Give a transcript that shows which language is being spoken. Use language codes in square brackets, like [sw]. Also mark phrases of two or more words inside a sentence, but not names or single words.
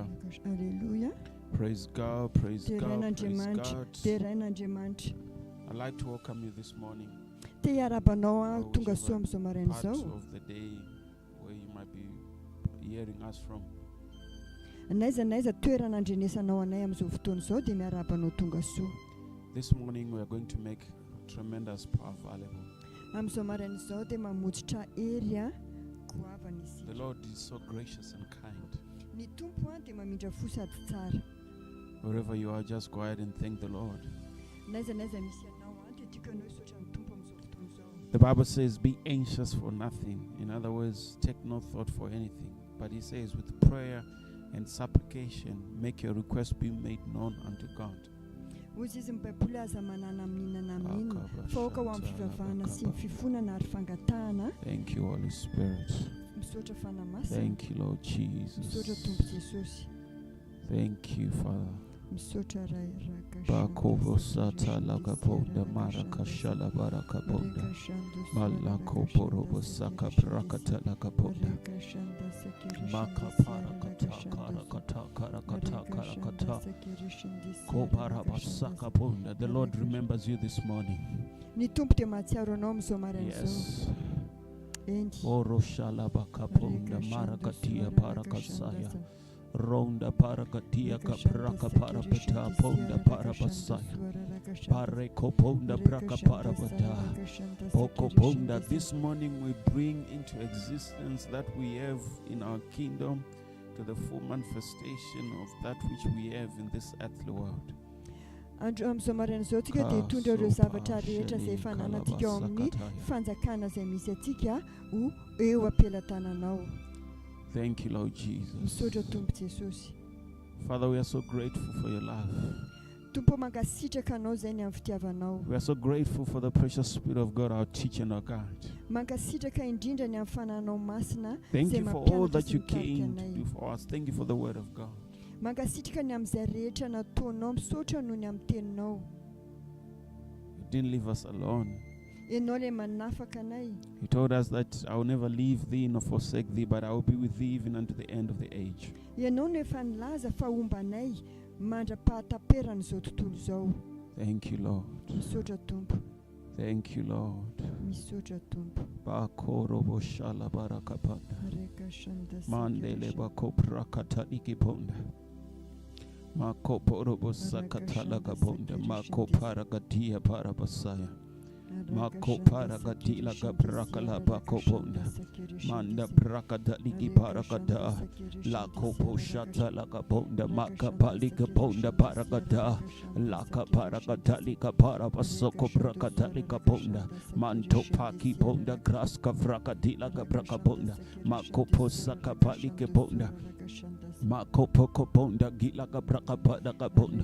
[en] Hallelujah. Praise God, praise God, praise God. I'd like to welcome you this morning. [mg] Tonga soa amin'izao maraina [en] Part [mg] izao. [en] of the day where you might be hearing us from. [mg] Naiza toerana andrenesanao anay amin'izao fotoana izao dia miarabanao tonga soa. [en] This morning we are going to make tremendous power available. [mg] Amin'izao maraina izao dia mamotsitra hery goavana isika. [en] The Lord is so gracious and kind. [mg] Ny tompo dia mamindra fo sady tsara. [en] Wherever you are, just go ahead and thank the Lord. [mg] Naiza misy ianao dia tikanao hisaotra ny tompo amin'izao fotoana izao. [en] The Bible says, be anxious for nothing. In other words, take no thought for anything. But he says, with prayer and supplication, make your request be made known unto God. [mg] Hozy izy mibaiboly aza manana amin'inana amin'inona fa oka ho amin'ny fivavahana sy ny fifonana ary fangatahana. [en] Thank you, Holy Spirit. [mg] Misaotra fanamasina. [en] Thank you, Lord Jesus. [mg] Misaotra tompo Jesosy. [en] Thank you, Father. [mg] Misaotra Bakovo sata lagaponda marakashala barakaponda malako porobo saka prakata lagaponda makapara kata karakata kopara basaka ponda. [en] The Lord remembers you this morning. [mg] Ny tompo dia mahatsiaro anao amin'izao maraina izao. [en] Yes. [mg] Endy. Oro shala bakaponda marakatia parakasaya. Ronda paragatia kapraka parapata ponda parabasaya. Pareko ponda braka parabata. Poko ponda. [en] This morning we bring into existence that we have in our kingdom to the full manifestation of that which we have in this earthly world. [mg] Andro amin'izao maraina izao tsika dia hitondra ireo zavatra rehetra izay fananantsika ao amin'ny fanjakana izay misy atsika ho eo am-pelatananao. [en] Thank you, Lord Jesus. [mg] Misaotra tompo Jesosy. [en] Father, we are so grateful for your love. [mg] Tompo mankasitraka anao izay ny amin'ny fitiavanao. [en] We are so grateful for the precious Spirit of God, our teacher and our God. [mg] Mankasitraka indrindra ny amin'ny fananao masina. [en] Thank you for all that you came to do for us. Thank you for the word of God. [mg] Mankasitraka ny amin'izay rehetra nataonao misaotra noho ny amin'ny teninao. [en] You didn't leave us alone. [mg] Ianao ilay manafaka anay. [en] He told us that I will never leave thee nor forsake thee, but I will be with thee even unto the end of the age. [mg] Ianao no efa nilaza fa ombanay mandra-pahataperana izao tontolo izao. [en] Thank you, Lord. [mg] Misaotra tompo. [en] Thank you, Lord. [mg] Misaotra tompo. Bakorobo shala barakapanda. Mandele bakoprakata ikiponda. Makoporobo sakatala kabonda. Makoparagatia parabasaya. Mako paragatila gabrakala bakoponda. Manda brakada ligi paragada. La kopo shata la kabonda. Maka palika ponda paragada. Laka paragada lika parabasoko brakada lika ponda. Manto paki ponda. Graska vrakadila gabrakabonda. Mako posaka palike ponda. Mako poko bonda gilaga braka bada kabonda.